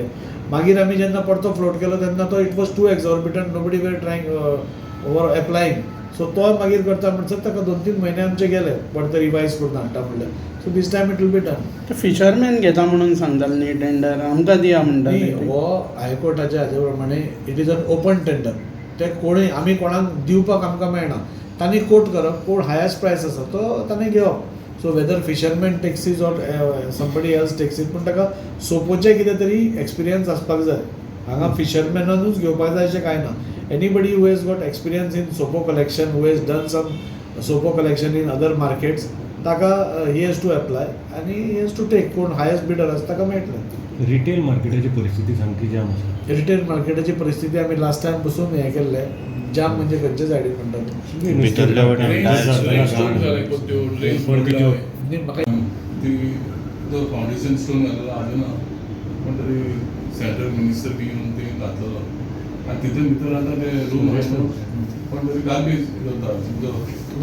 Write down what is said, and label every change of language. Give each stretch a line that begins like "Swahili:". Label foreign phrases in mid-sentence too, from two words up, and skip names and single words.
Konkani: मागीर आमी जेन्ना परतो फ्लोट केलो तेन्ना तो
English: it was too exorbitant. nobody were trying over applying.
Konkani: सो तो मागीर करता म्हणसर ताका 2-3 म्हयने आमचे गेले परते रिवायज करून हाडटा म्हणल्यार.
English: so this time it will be done.
Konkani: फिशरमॅन घेता म्हणून सांगताले न्ही टेंडर आमकां दिया म्हणटाले. हो हायकोर्टाच्या हाजे प्रमाणे
English: it is an open tender.
Konkani: ते कोणूय आमी कोणाक दिवपाक आमकां मेळना. तांणी कोट करप कोण
English: highest price
Konkani: आसा तो ताणें घेवप.
English: so whether fisherman takes is or somebody else takes it.
Konkani: पूण ताका सोपोचें कितें तरी एक्सपिरियन्स आसपाक जाय. हांगा फिशरमॅनानूच घेवपाक जाय अशें कांय ना.
English: Anybody who has got experience in sopo collection, who has done some sopo collection in other markets, taka he has to apply and he has to take.
Konkani: कोण
English: highest bidder
Konkani: आसा ताका मेळटलें. रिटेल मार्केटाची परिस्थिती सामकी जाम आसा. रिटेल मार्केटाची परिस्थिती आमी
English: last time
Konkani: पसून हें केल्लें. जाम म्हणजे खंयचे सायडीन म्हणटा भितरल्या फावंडेशन स्टोन घातला अजून पण तरी
English: central minister
Konkani: बी येवन ते घातलेलो आनी तितून भितर आतां ते रूम पण तरी गार्बेज जाता तुमचो